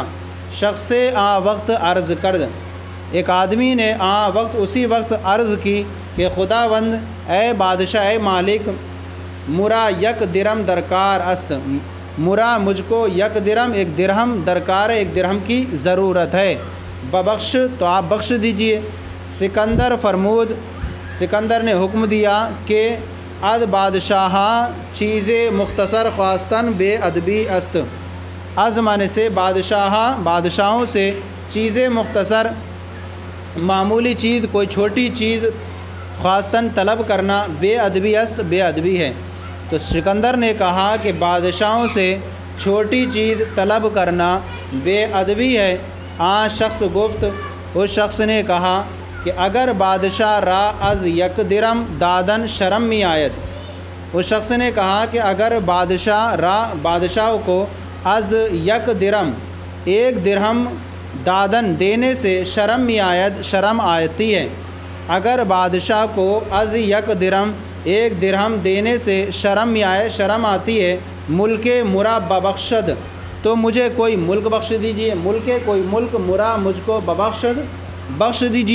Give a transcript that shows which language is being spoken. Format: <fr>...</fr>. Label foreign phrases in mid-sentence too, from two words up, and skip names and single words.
<fa>شخص آ وقت عرض کرد،</fa> <ur>ایک آدمی نے آ وقت اسی وقت عرض کی کہ خداوند، اے بادشاہ، اے مالک،</ur> <fa>مرا 1 درہم درکار است،</fa> <ur>مرا مجھ کو 1 درہم 1 درہم درکار ہے، 1 درہم کی ضرورت ہے، ببخش تو آپ بخش دیجئے. سکندر فرمود، سکندر نے حکم دیا کہ</ur> <fa>اد بادشاہ چیز مختصر خواستن بے ادبی است.</fa> <ur>از معنی سے بادشاہوں سے چیز مختصر، معمولی چیز، کوئی چھوٹی چیز، خواستن طلب کرنا،</ur> <fa>بے ادبی است،</fa> <ur>بے ادبی ہے. تو سکندر نے کہا کہ بادشاہوں سے چھوٹی چیز طلب کرنا بے ادبی ہے.</ur> <fa>شخص گفت،</fa> <ur>اس شخص نے کہا کہ</ur> <fa>اگر بادشاہ را از 1 درہم دادن شرم می آید.</fa> <ur>اس شخص نے کہا کہ اگر بادشاہ کو</ur> <fa>از 1 درہم 1 درہم دادن</fa> <ur>دینے سے</ur> <fa>شرم می آید،</fa> <ur>شرم آتی ہے. اگر بادشاہ کو از 1 درہم 1 درہم دینے سے</ur> <fa>شرم می آئے،</fa> <ur>شرم آتی ہے،</ur> <fa>ملک مرا ببخشد،</fa> <ur>تو مجھے کوئی ملک بخش دیجئے. کوئی ملک مرا مجھ کو ببخشد، بخش دیجئے.</ur>